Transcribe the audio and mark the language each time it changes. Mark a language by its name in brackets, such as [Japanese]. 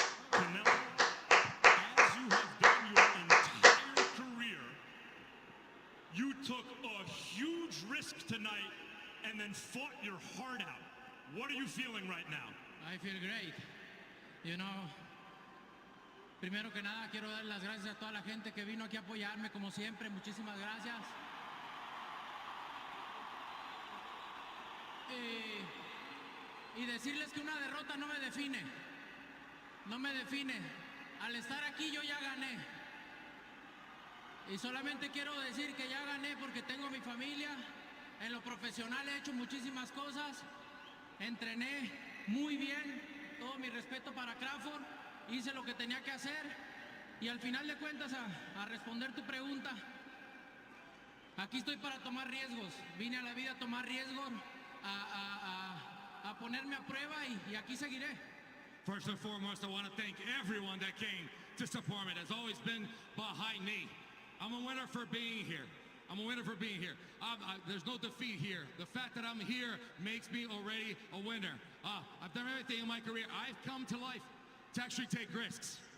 [English] Canelo, as you have done your entire career, you took a huge risk tonight and then fought your heart out. What are you feeling right now? I feel great. You know, [Spanish] primero que nada quiero dar las gracias a toda la gente que vino aquí a apoyarme como siempre. Muchísimas gracias. Y decirles que una derrota no me define. No me define. Al estar aquí yo ya gané. Y solamente quiero decir que ya gané porque tengo mi familia. En lo profesional he hecho muchísimas cosas. Entrené muy bien. Todo mi respeto para Crawford. Hice lo que tenía que hacer. Y al final de cuentas, a responder tu pregunta, aquí estoy para tomar riesgos. Vine a la vida a tomar riesgos, a ponerme a prueba y aquí seguiré. [English] First and foremost, I want to thank everyone that came to support me. That's always been behind me. I'm a winner for being here. I'm a winner for being here. There's no defeat here. The fact that I'm here makes me already a winner. I've done everything in my career. I've come to life to actually take risks.